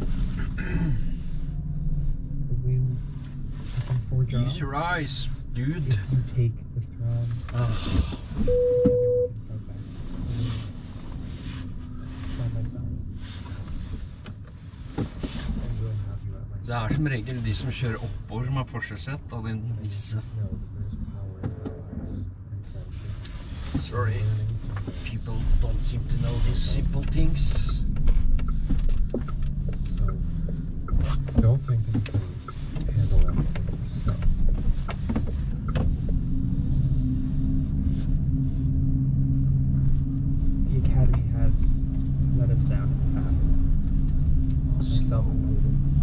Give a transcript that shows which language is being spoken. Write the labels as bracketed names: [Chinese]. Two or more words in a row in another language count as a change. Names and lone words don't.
[English] But we can forge our Use own. your eyes, dude. If you take the throne, together we can fight back. Side by side. I will have you at my [Norwegian] Det er som regel de som kjører oppover som har forsett av en nisse. [English] know that there's power in allies and friendship. Sorry, Learning from those. people don't seem to know these simple things. So, don't think that you can handle everything yourself. The Academy has let us down in the past, myself included.